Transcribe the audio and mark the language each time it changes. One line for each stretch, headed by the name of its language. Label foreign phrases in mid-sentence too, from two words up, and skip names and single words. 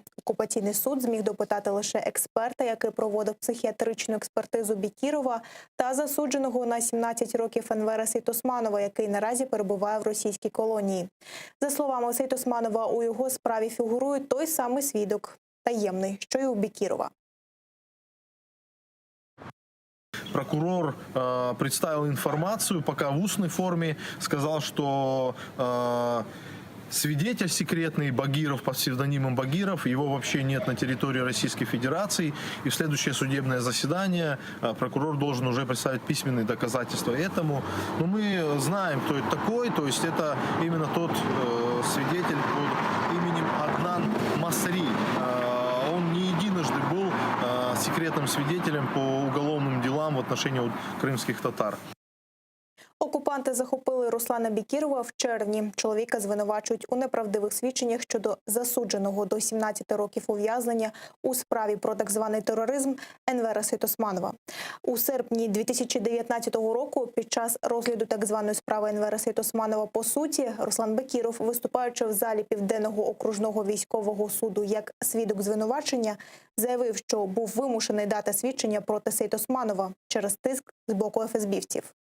Ukrainian: Окупаційний суд зміг допитати лише експерта, який проводив психіатричну експертизу Бекірова, та засудженого на 17 років Енвера Сейтосманова, який наразі перебуває в російській колонії. За словами Сейтосманова, у його справі фігурує той самий свідок, таємний, що й у Бекірова.
Russian: Прокурор представил информацию, пока в устной форме, сказал, что свидетель секретный Багиров под псевдонимом Багиров, его вообще нет на территории Российской Федерации, и в следующее судебное заседание прокурор должен уже представить письменные доказательства этому. Но мы знаем, кто это такой, то есть это именно тот свидетель под именем Аднан Масри. Он не единожды был секретным свидетелем по уголовным делам в отношении крымских татар.
Ukrainian: Окупанти захопили Руслана Бекірова в червні. Чоловіка звинувачують у неправдивих свідченнях щодо засудженого до 17 років ув'язнення у справі про так званий тероризм Енвера Сейтосманова. У серпні 2019 року під час розгляду так званої справи Енвера Сейтосманова по суті, Руслан Бекіров, виступаючи в залі Південного окружного військового суду як свідок звинувачення, заявив, що був вимушений дати свідчення проти Сейтосманова через тиск з боку ФСБівців.